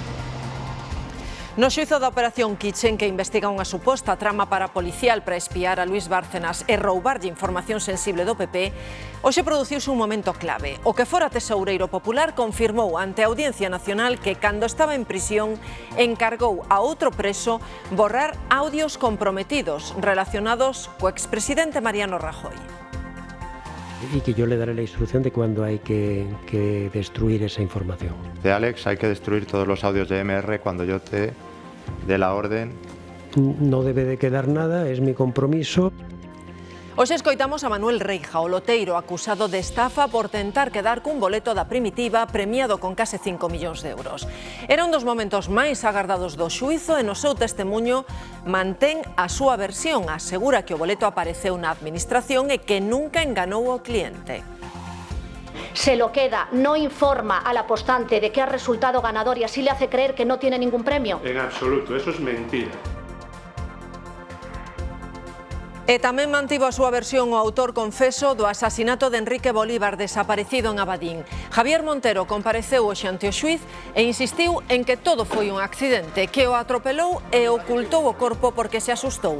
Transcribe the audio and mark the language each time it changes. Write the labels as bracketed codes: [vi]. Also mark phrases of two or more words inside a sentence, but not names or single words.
[gl] No xuízo da Operación Kitchen, que investiga unha suposta trama parapolicial para espiar a Luís Bárcenas e roubarlle información sensible do PP, hoxe produciuse un momento clave. O que fora tesoureiro popular confirmou ante a Audiencia Nacional que, cando estaba en prisión, encargou a outro preso borrar audios comprometidos relacionados co expresidente Mariano Rajoy. [es] Y que yo le daré la instrucción de cuándo hay que destruir esa información. De Alex, hay que destruir todos los audios de MR cuando yo te dé la orden. No debe de quedar nada, es mi compromiso. [gl] Hoxe escoitamos a Manuel Reija, o loteiro acusado de estafa por tentar quedar cun boleto da Primitiva premiado con case 5 millóns de euros. Era un dos momentos máis agardados do xuízo e no seu testemuño mantén a súa versión. Asegura que o boleto apareceu na administración e que nunca enganou ao cliente. [es] Se lo queda, no informa al apostante de que ha resultado ganador y así le hace creer que no tiene ningún premio. En absoluto, eso es mentira. [gl] E tamén mantivo a súa versión o autor confeso do asasinato de Enrique Bolívar, desaparecido en Abadín. Javier Montero compareceu hoxe ante o xuíz e insistiu en que todo foi un accidente, que o atropelou e ocultou o corpo porque se asustou.